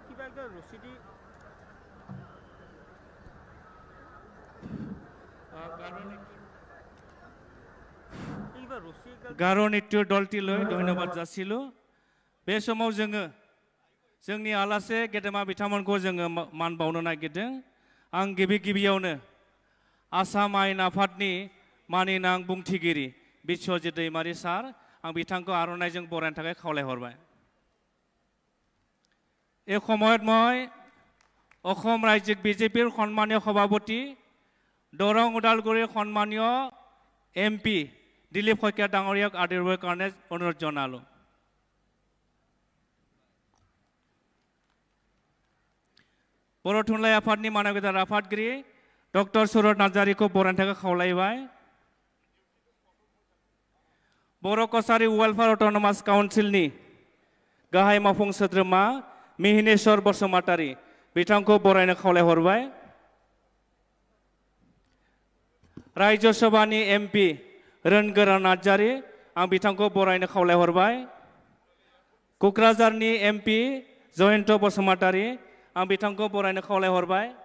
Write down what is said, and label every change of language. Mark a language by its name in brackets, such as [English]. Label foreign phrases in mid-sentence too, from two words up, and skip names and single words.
[Bodo] गार' नित्य दलटिलै धन्यबाद जासिलु बे समाव जोङो जोंनि आलासि गेदेमा बिथांमोनखौ जोङो मान बावनो नागिरदों आं गिबियावनो आसाम आयेन आफादनि मानिनां बुंथिगिरि बिश्वजित दैमारि सार आं बिथांखौ आर'नाइजों बरायनो थाखाय खावलायहरबाय [Assamese] এই সময়ত মই অসম ৰাজ্যিক বিজেপিৰ সন্মানীয় সভাপতি দৰং ওদালগুৰিৰ সন্মানীয় এমপি দিলীপ শইকীয়া ডাঙৰীয়াক আদৰিবৰ কাৰণে অনুৰোধ জনালোঁ [Bodo] बर' थुनलाइ आफादनि मानगोदार आफादगिरि डक्टर सुरत नार्जारिखौ बरायनो थाखाय खावलायबाय बर' कसारि वेलफेयार अट'नमास काउन्सिलनि गाहाय मावफुं सोद्रोमा मिहिनेश्वर बसुमतारी बिथांखौ बरायनो खावलायहरबाय राज्य सभानि एमपि रोनगोरा नार्जारि आं बिथांखौ बरायनो खावलायहरबाय क'क्राझारनि एमपि जयन्त बसुमतारी आं बिथांखौ बरायनो खावलायहरबाय